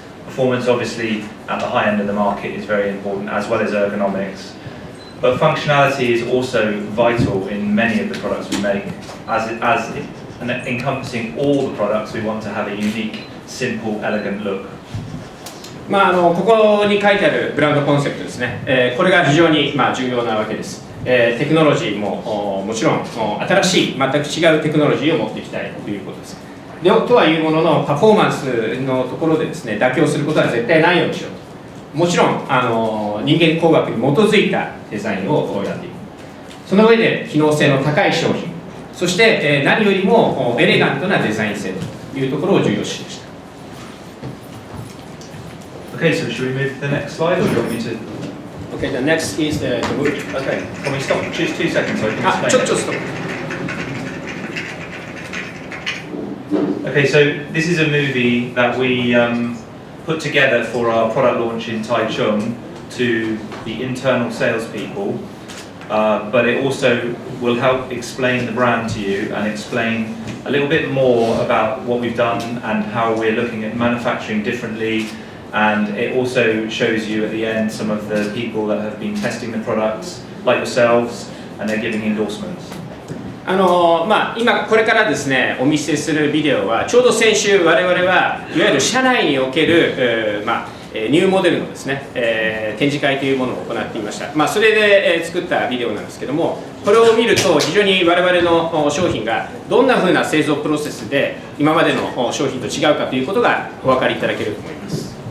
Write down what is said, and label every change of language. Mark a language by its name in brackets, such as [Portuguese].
[English] Performance obviously at the high end of the market is very important, as well as ergonomics. But functionality is also vital in many of the products we make. And encompassing all the products, we want to have a unique, simple, elegant look. [Japanese] ここに書いてあるブランドコンセプトですね、これが非常に重要なわけです。テクノロジーももちろん新しい全く違うテクノロジーを持っていきたいということです。とはいうもののパフォーマンスのところでですね、妥協することは絶対ないようにしようと。もちろん人間工学に基づいたデザインをやっていく。その上で機能性の高い商品、そして何よりもエレガントなデザイン性というところを重要視しました。 [English] Okay, so should we move to the next slide, or do you want me to? Okay, the next is the movie. Okay, can we stop? Choose 2 seconds so I can explain. [Japanese] ちょっと。 [English] Okay, so this is a movie that we put together for our product launch in Taichung to the internal salespeople. but it also will help explain the brand to you and explain a little bit more about what we've done and how we're looking at manufacturing differently. And it also shows you at the end some of the people that have been testing the products, like yourselves, and they're giving endorsements. [Japanese] 今これからですねお見せするビデオはちょうど先週我々はいわゆる社内における、ニューモデルのですね、展示会というものを行っていました、それで、作ったビデオなんですけども、これを見ると非常に我々の商品がどんな風な製造プロセスで今までの商品と違うかということがお分かりいただけると思います。